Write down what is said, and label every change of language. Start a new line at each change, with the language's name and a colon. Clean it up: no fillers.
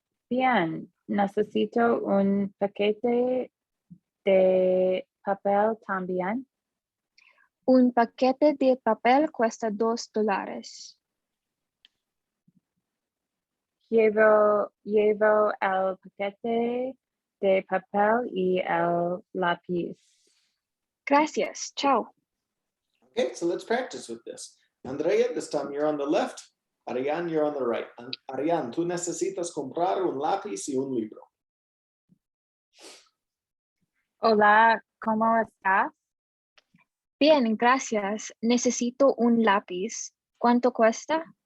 Spanish: Bien, necesito un paquete de papel también. Un paquete de papel cuesta $2. Llevo el paquete de papel y el lápiz. Gracias, chao.
English: Okay, so let's practice with this. Andrea, this time you're on the left. Arianne, you're on the right.
Spanish: Arianne, tú necesitas comprar un lápiz y un libro. Hola, ¿cómo estás? Bien, gracias. Necesito un lápiz. ¿Cuánto cuesta?